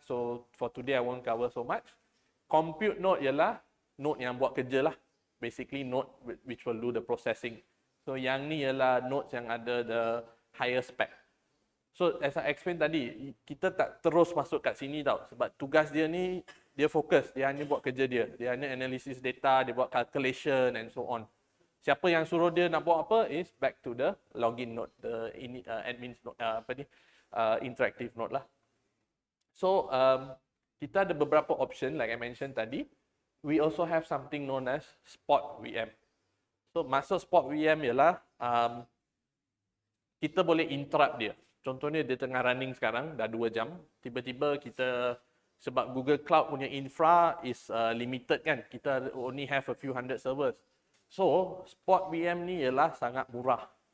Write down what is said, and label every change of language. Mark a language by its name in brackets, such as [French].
[English] So for today I won't cover so much. [Malay] Compute node ialah node yang buat kerja lah. [English] Basically node which will do the processing. [Malay] So yang ni ialah nodes yang ada [English] the higher spec. [Malay] So [English] as I explain [Malay] tadi, kita tak terus masuk kat sini tau. Sebab tugas dia ni, dia fokus. Dia hanya buat kerja dia. Dia hanya analysis data, dia buat calculation and so on. Siapa yang suruh dia nak buat apa [English] is back to the login node, the admin node, interactive node lah. [Malay] So kita ada beberapa option [English] like I mentioned [Malay] tadi. [English] We also have something known as spot VM. So [Malay] masuk spot VM ialah kita boleh interrupt dia. Contohnya dia tengah running sekarang, dah 2 jam. Tiba-tiba kita, sebab Google Cloud punya infra [English] is limited [Malay] kan. [English] Kita only have a few hundred servers. [Malay] So, spot VM ni ialah sangat murah.